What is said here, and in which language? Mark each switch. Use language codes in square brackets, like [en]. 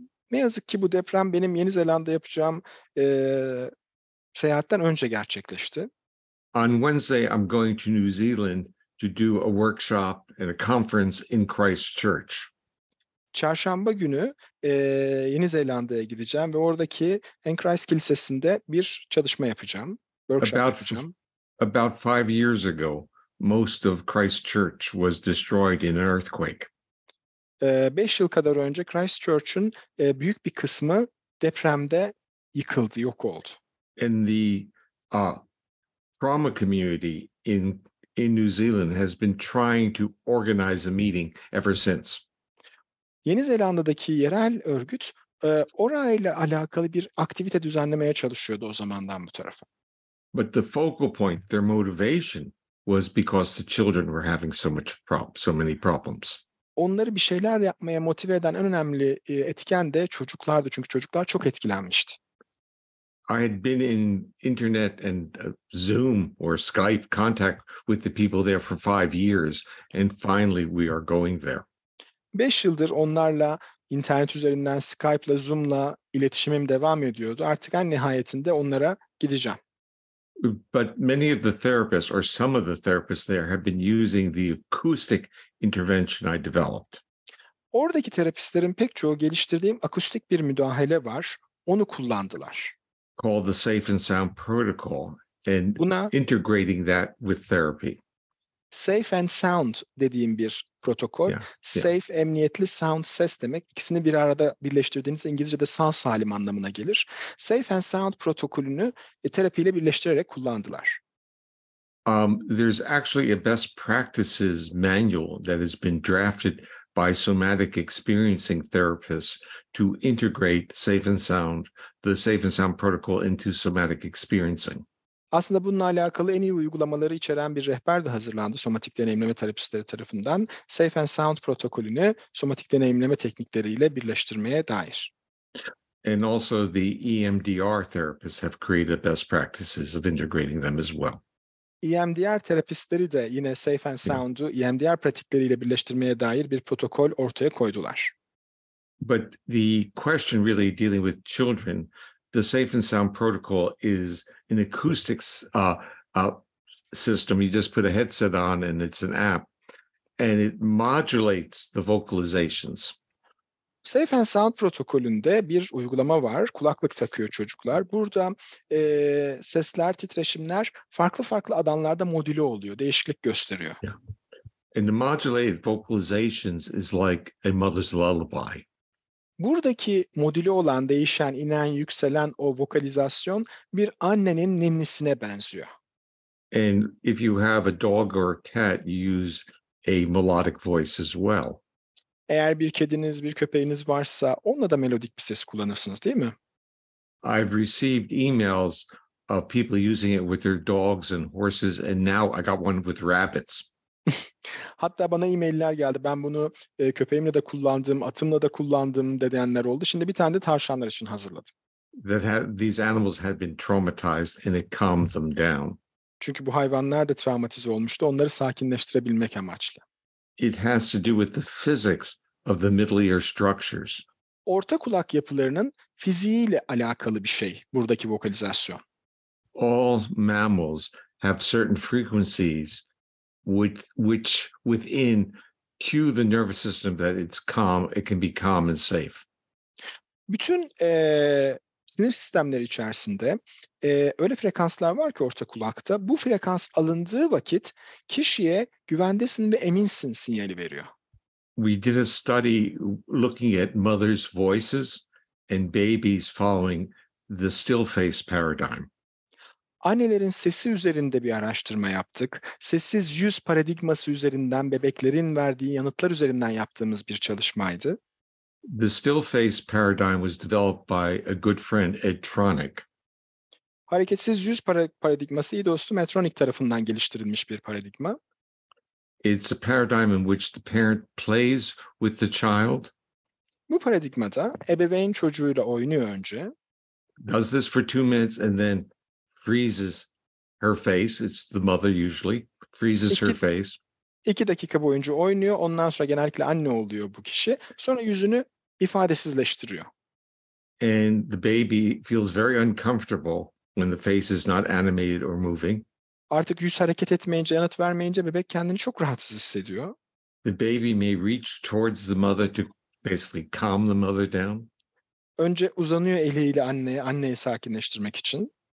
[tr] Ne yazık ki bu deprem benim Yeni Zelanda yapacağım seyahatten önce gerçekleşti. [en] On Wednesday, I'm going to New Zealand to do a workshop and a conference in Christchurch. [tr] Çarşamba günü Yeni Zelanda'ya gideceğim ve oradaki Christ Kilisesi'nde bir çalışma yapacağım. [en] About 5 years ago, most of Christchurch was destroyed in an earthquake. [tr] 5 yıl kadar önce Christchurch'un büyük bir kısmı depremde yıkıldı, yok oldu. [en] And the trauma community in New Zealand has been trying to organize a meeting ever since. [tr] Yeni Zelanda'daki yerel örgüt orayla alakalı bir aktivite düzenlemeye çalışıyordu o zamandan bu tarafa. [en] But the focal point, their motivation was because the children were having so many problems. [tr] Onları bir şeyler yapmaya motive eden en önemli etken de çocuklardı. Çünkü çocuklar çok etkilenmişti. [en] I had been in internet and Zoom or Skype contact with the people there for 5 years, and finally we are going there. [tr] 5 yıldır onlarla internet üzerinden Skype'la, Zoom'la iletişimim devam ediyordu. Artık en nihayetinde onlara gideceğim. [en] But many of the therapists, or some of the therapists there, have been using the acoustic intervention I developed. [tr] Oradaki terapistlerin pek çoğu geliştirdiğim akustik bir müdahale var. Onu kullandılar. [en] Called the Safe and Sound Protocol, and integrating that with therapy. [tr] Safe and Sound dediğim bir protokol. Safe, emniyetli, sound, ses demek. İkisini bir arada birleştirdiğinizde İngilizce'de sağ salim anlamına gelir. Safe and Sound protokolünü terapiyle birleştirerek kullandılar. [en] There's actually a best practices manual that has been drafted by somatic experiencing therapists to integrate the safe and sound protocol into somatic experiencing. [tr] Aslında bununla alakalı en iyi uygulamaları içeren bir rehber de hazırlandı somatik deneyimleme terapistleri tarafından. Safe and Sound protokolünü somatik deneyimleme teknikleriyle birleştirmeye dair. [en] And also the EMDR therapists have created best practices of integrating them as well. [tr] EMDR terapistleri de yine Safe and Sound'u EMDR pratikleriyle birleştirmeye dair bir protokol ortaya koydular. [en] But the question really dealing with children, the Safe and Sound protocol is an acoustics system. You just put a headset on and it's an app, and it modulates the vocalizations. [tr] Safe and Sound protokolünde bir uygulama var. Kulaklık takıyor çocuklar. Burada sesler, titreşimler farklı alanlarda modüle oluyor, değişiklik gösteriyor. Yeah. [en] And the modulated vocalizations is like a mother's lullaby. [tr] Buradaki modüle olan, değişen, inen, yükselen o vokalizasyon bir annenin ninnisine benziyor. [en] And if you have a dog or a cat, you use a melodic voice as well. [tr] Eğer bir kediniz, bir köpeğiniz varsa onunla da melodik bir ses kullanırsınız, değil mi? [en] I've received emails of people using it with their dogs and horses, and now I got one with rabbits. [tr] Hatta bana e-mailler geldi. Ben bunu köpeğimle de kullandım, atımla da kullandım diyenler oldu. Şimdi bir tane de tavşanlar için hazırladım. [en] These animals had been traumatized and it calmed them down. [tr] Çünkü bu hayvanlar da travmatize olmuştu. Onları sakinleştirebilmek amaçlı. [en] It has to do with the physics of the middle ear structures. [tr] Orta kulak yapılarının fiziğiyle alakalı bir şey buradaki vokalizasyon. [en] All mammals have certain frequencies which within cue the nervous system that it's calm, it can be calm and safe. [tr] Bütün sinir sistemleri içerisinde öyle frekanslar var ki orta kulakta. Bu frekans alındığı vakit kişiye güvendesin ve eminsin sinyali veriyor. [en] We did a study looking at mothers' voices and babies following the still face paradigm. [tr] Annelerin sesi üzerinde bir araştırma yaptık. Sessiz yüz paradigması üzerinden bebeklerin verdiği yanıtlar üzerinden yaptığımız bir çalışmaydı. [en] The still face paradigm was developed by a good friend, Ed Tronick. [tr] Hareketsiz yüz paradigması iyi dostum Tronick tarafından geliştirilmiş bir paradigma. [en] It's a paradigm in which the parent plays with the child. [tr] Bu paradigmada ebeveyn çocuğuyla oynuyor önce. [en] Does this for 2 minutes and then freezes her face. It's the mother usually. Freezes her face. [tr] 2 dakika boyunca oynuyor. Ondan sonra genellikle anne oluyor bu kişi. Sonra yüzünü ifadesizleştiriyor. [en] And the baby feels very uncomfortable when the face is not animated or moving. [tr] Artık yüz hareket etmeyince, yanıt vermeyince bebek kendini çok rahatsız hissediyor. [en] The baby may reach towards the mother to basically calm the mother down. [tr] Önce uzanıyor eliyle anneyi sakinleştirmek için.